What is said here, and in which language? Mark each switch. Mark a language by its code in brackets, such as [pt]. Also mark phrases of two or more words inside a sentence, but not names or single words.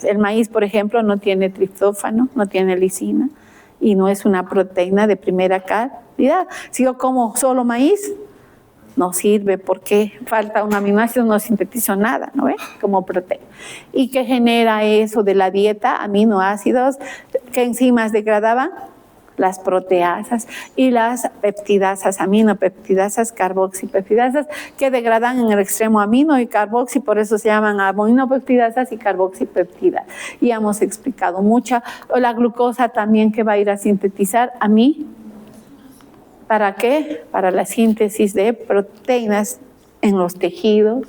[es] El maíz, por ejemplo, no tiene triptófano, no tiene lisina y no es una proteína de primera calidad. Si yo como solo maíz, no sirve porque falta un aminoácido, no sintetizo nada, ¿no ve? Como proteína. ¿Y qué genera eso de la dieta? Aminoácidos. ¿Qué enzimas degradaban? Las proteasas y las peptidasas, aminopeptidasas, carboxipeptidasas, que degradan en el extremo amino y carboxi, por eso se llaman aminopeptidasas y carboxipeptidas. Y hemos explicado mucho. La glucosa también que va a ir a sintetizar ¿para qué? Para la síntesis de proteínas en los tejidos.